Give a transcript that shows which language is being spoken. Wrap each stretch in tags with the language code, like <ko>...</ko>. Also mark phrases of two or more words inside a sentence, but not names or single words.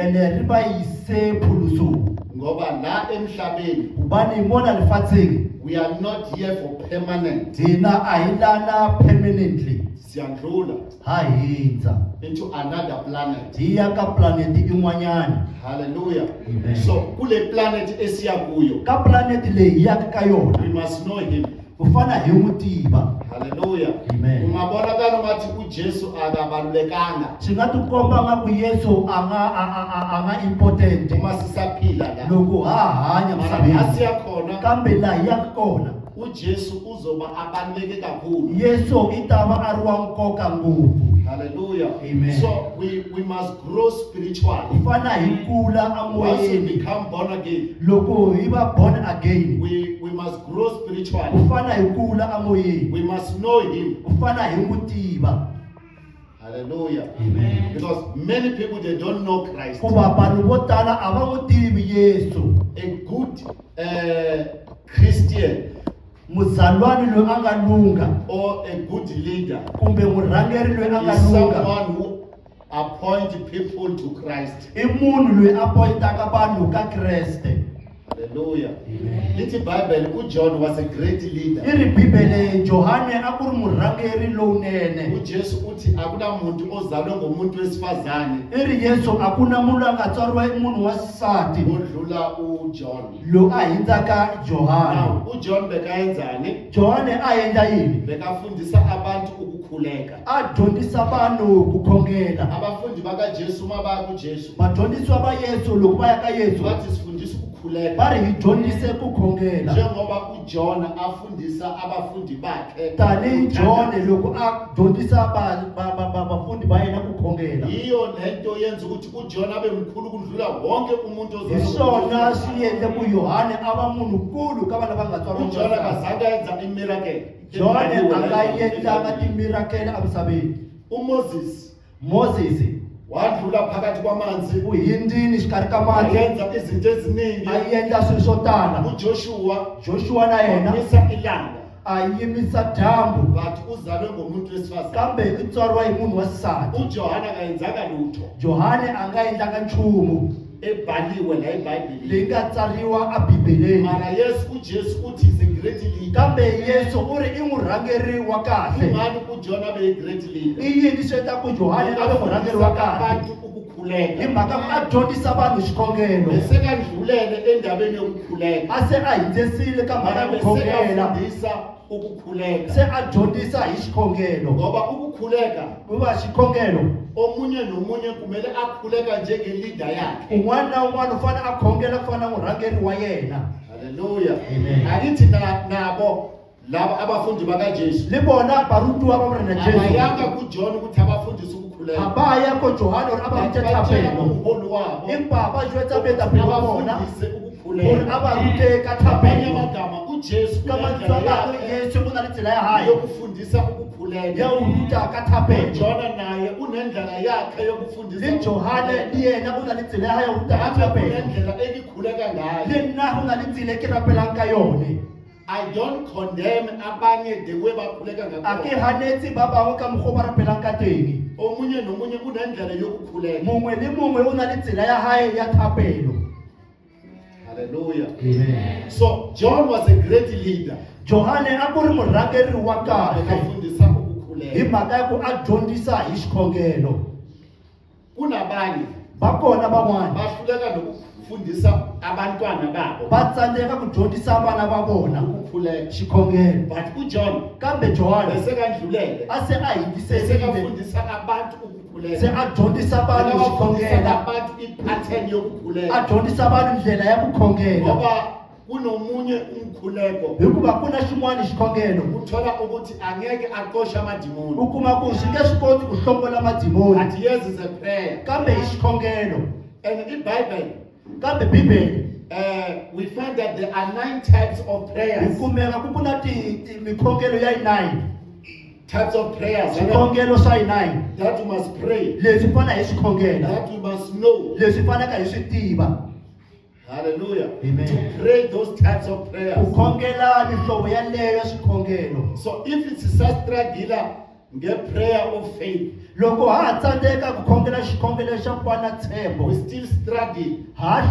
<st>ene re ba ise phulusong.</st> <zu>Ngoba la emhlabeni</zu> <st>Hobane mona lefatsheng</st> <en>we are not here for permanent.</en> <ts>thina a hi lana permanently,</ts> <zu>Siyandlula</zu> <ts>ha hindza</ts> <en>into another planet.</en> <ts>hi ya ka planeti in'wanyana. Hallelujah. Amen.</ts> <zu>So kule planet esiya kuyo,</zu> <ts>Ka planeti leyi hi yaka ka</ts> <en>we</en> <ts>yona</ts> <en>must know him.</en> <ts>ku fana hi n'wi tiva. Hallelujah. Amen.</ts> <zu>Ungabonakala ngathi uJesu akabalulekanga</zu> <ts>Swi nga tikomba nga ku Yesu a nga important</ts> <zu>uma sisaphila la.</zu> <ts>loko ha hanya</ts> <zu>Mara</zu> <ts>misaveni,</ts> <zu>asiya khona</zu> <ts>kambe laha hi yaka kona</ts> <zu>uJesu uzoba abaluleke kakhulu.</zu> <ts>Yesu i ta va a ri wa nkoka ngopfu. Hallelujah. Amen.</ts> <en>So we must grow</en> <ts>Hi</ts> <en>spiritually.</en> <ts>fana hi kula</ts> <en>Once we</en> <ts>amoyeni</ts> <en>become born again,</en> <ts>loko hi va</ts> <en>born again. we must grow</en> <ts>Ku</ts> <en>spiritually.</en> <ts>fana hi kula amoyeni,</ts> <en>We must know him.</en> <ts>ku fana hi n'wi tiva. Hallelujah. Amen.</ts> <en>Because many people, they don't know Christ.</en> <ts>Kuva vanhu vo tala a va n'wi tivi Yesu.</ts> <en>A good Christian</en> <ts>Muzalwani loyi a nga lunga</ts> <en>or a good leader</en> <ts>kumbe murhangeri loyi a nga</ts> <en>is</en> <ts>lunga</ts> <en>someone who appoints people to Christ.</en> <ts>i munhu loyi a poyitaka vanhu ka Kreste. Hallelujah. Amen.</ts> <en>Little Bible, John was a great leader.</en> <ts>I ri Bibele Johane a ku ri murhangeri lowunene.</ts> <zu>uJesu uthi akuna muntu ozalwe ngomuntu wesifazane</zu> <ts>I ri Yesu a ku na munhu a nga tswariwa i munhu wa xisati</ts> <zu>odlula uJohn.</zu> <ts>loyi a hindzaka Johane.</ts> <zu>Now uJohn bekayenzani?</zu> <ts>Johane a endla yini?</ts> <zu>Bekafundisa abantu ukukhuleka.</zu> <ts>A dyondzisa vanhu ku khongela.</ts> <zu>Abafundi bakaJesu mabaya kuJesu</zu> <ts>Vadyondzisiwa va Yesu loko va ya ka Yesu</ts> <zu>bathi sifundisa ukukhuleka.</zu> <ts>va ri hi dyondzise ku khongela.</ts> <zu>Njengoba uJohn afundisa abafundi bakhe.</zu> <ts>Tanihi John loko a dyondzisa vafundi va yena ku khongela.</ts> <zu>Yiyo lento yenza ukuthi uJohn abe mkhulu kudlula wonke umuntu</zu> <ts>Hi swona swi endle ku Yohane a va munhu kulu ka vana va nga tswariwa</ts> <zu>uJohn</zu> <ts>n'wansati.</ts> <zu>akazange enza imiracle.</zu> <ts>John a nga endlanga timirakele emisaveni.</ts> <zu>uMoses</zu> <ts>Moses</ts> <zu>wadlula phakathi kwamanzi</zu> <ts>u hindzini xikarhi ka mati</ts> <zu>ayenza izinto eziningi.</zu> <ts>a endla swilo swo tala.</ts> <zu>uJoshua</zu> <ts>Joshua na yena</ts> <zu>wamisa ilanga</zu> <ts>a yimisa dyambu</ts> <zu>but uzalwe ngomuntu wesifazane.</zu> <ts>kambe i tswariwa hi munhu wa xisati.</ts> <zu>uJohana akayenzanga lutho</zu> <ts>Johane a nga endlanga nchumu</ts> <zu>ebhaliwe la eBhayibhelini.</zu> <ts>leyi nga tsariwa a Bibeleni.</ts> <zu>Mara uJesu uthi</zu> <en>is a great leader.</en> <ts>Kambe Yesu u ri i murhangeri wa kahle.</ts> <zu>Ingani uJohn abe</zu> <en>a great leader?</en> <ts>I yini swi endla ku Johane a ve murhangeri wa kahle?</ts> <zu>abantu ukukhuleka.</zu> <ts>Hi mhaka a dyondzisa vanhu xikhongelo.</ts> <zu>Besekandlulele endabeni yokukhuleka.</zu> <ts>A se a hindzisile ka mhaka</ts> <zu>Mara</zu> <ts>ya ku khongela.</ts> <zu>besekafundisa ukukhuleka.</zu> <ts>Se a dyondzisa hi xikhongelo.</ts> <zu>Ngoba ukukhuleka</zu> <ts>Kuva xikhongelo</ts> <zu>omunye nomunye kumele akhuleka njengeleader yakhe.</zu> <ts>un'wana na un'wana u fanele a khongela ku fana na murhangeri wa yena. Hallelujah. Amen.</ts> <zu>Akithi nabo laba abafundi bakaJesu</zu> <st>Le bona barutiwa ba morena</st> <zu>abayanga</zu> <st>Jesu</st> <zu>kuJohn ukuthi abafundise ukukhuleka.</zu> <st>ha ba ya ko Johane ore a ba rute</st> <zu>Batshela</zu> <st>thapelo.</st> <zu>umholi wabo</zu> <st>Empa ba jwetsa betapele ba bona</st> <zu>abafundise</zu> <st>gore</st> <zu>ukukhuleka.</zu> <st>a ba rute ka</st> <zu>Ngamanye</zu> <st>thapelo.</st> <zu>amagama uJesu</zu> <st>Ka mantswe a mangwe Yesu o na le tsela ya hae</st> <zu>yokufundisa ukukhuleka.</zu> <st>ya ho ruta ka thapelo.</st> <zu>uJohn naye unendlela yakhe yokufundisa.</zu> <st>Le Johane le yena o na le tsela ya hae ya ho ruta ka</st> <zu>Ake</zu> <st>thapelo.</st> <zu>kunendlela engikhuleka ngayo.</zu> <st>Le nna o na le tsela e ke rapelang ka yone.</st> <en>I don't condemn abanye the way bakhuleka</en> <st>A ke</st> <zu>ngakhona.</zu> <st>hanetse ba bangwe ka mokgwa o ba rapelang ka teng.</st> <zu>Omunye nomunye unendlela yokukhuleka.</zu> <st>Mongwe le mongwe o na le tsela ya hae ya thapelo. Hallelujah. Amen.</st> <en>So John was a great leader.</en> <ts>Johane a ku ri murhangeri wa kahle</ts> <zu>Akafundisa</zu> <ts>hi</ts> <zu>ukukhuleka.</zu> <ts>mhaka ya ku a dyondzisa hi xikhongelo.</ts> <zu>Kunabanye</zu> <ts>Va kona van'wana</ts> <zu>bahluleka nokufundisa abantwana babo</zu> <ts>va tsandzeka ku dyondzisa vana va vona</ts> <zu>ukukhuleka.</zu> <ts>xikhongelo.</ts> <zu>But uJohn</zu> <ts>Kambe Johane</ts> <zu>besekandlulele.</zu> <ts>a se a hindziserile</ts> <zu>Besekafundisa abantu ukukhuleka.</zu> <ts>se a dyondzisa vanhu</ts> <zu>Bekabafundisa</zu> <ts>xikhongela.</ts> <zu>abantu ipattern</zu> <ts>A</ts> <zu>yokukhuleka.</zu> <ts>dyondzisa vanhu ndlela ya ku khongela.</ts> <zu>Ngoba kunomunye umkhuleko</zu> <ts>hikuva ku na xin'wana xikhongelo</ts> <zu>uthola ukuthi angeke aqoshe amadimoni.</zu> <ts>u kuma ku swi nge swi koti ku hlongola madimoni</ts> <en>But yes, is a prayer.</en> <ts>kambe hi xikhongelo</ts> <en>And in Bible,</en> <ts>kambe bibele</ts> <en>we find that there are 9 types of</en> <ts>hi</ts> <en>prayers.</en> <ts>kumeka ku na mikhongelo ya 9</ts> <en>Types of prayers</en> <ts>swikhongelo swa 9</ts> <en>that you must pray,</en> <ts>leswi fana hi swi khongela</ts> <en>that you must know.</en> <ts>leswi fanaka hi swi tiva. Hallelujah. Amen.</ts> <en>To pray those types of</en> <ts>Ku</ts> <en>prayers.</en> <ts>khongela mihlovo yaleyo ya swikhongelo.</ts> <en>So if it's sastragila, get prayer of faith,</en> <ts>Loko ha tsandzeka ku khongela xikhongelo xa ku va na tshembo,</ts> <en>we still struggle.</en> <ts>ha</ts>